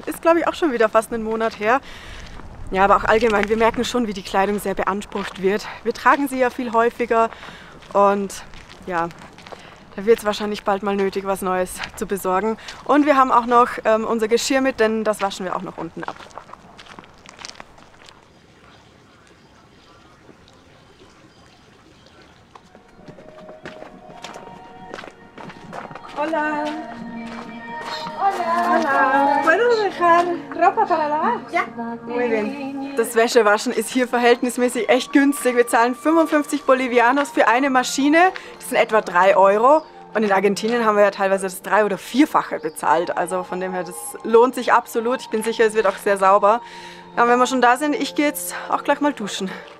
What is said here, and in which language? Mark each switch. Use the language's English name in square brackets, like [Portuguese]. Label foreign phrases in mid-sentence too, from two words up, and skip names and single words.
[German] Ist, glaube ich, auch schon wieder fast einen Monat her. Ja, aber auch allgemein, wir merken schon, wie die Kleidung sehr beansprucht wird. Wir tragen sie ja viel häufiger und ja, da wird es wahrscheinlich bald mal nötig, was Neues zu besorgen. Und wir haben auch noch unser Geschirr mit, denn das waschen wir auch noch unten ab. [Spanish] Hola. Hola. ¿Puedo dejar ropa para lavar? Ja. Muy bien. [German] Das Wäschewaschen ist hier verhältnismäßig echt günstig. Wir zahlen 55 Bolivianos für eine Maschine. Das sind etwa 3 Euro. Und in Argentinien haben wir ja teilweise das 3- oder 4-fache bezahlt. Also von dem her, das lohnt sich absolut. Ich bin sicher, es wird auch sehr sauber. Ja, und wenn wir schon da sind, ich gehe jetzt auch gleich mal duschen.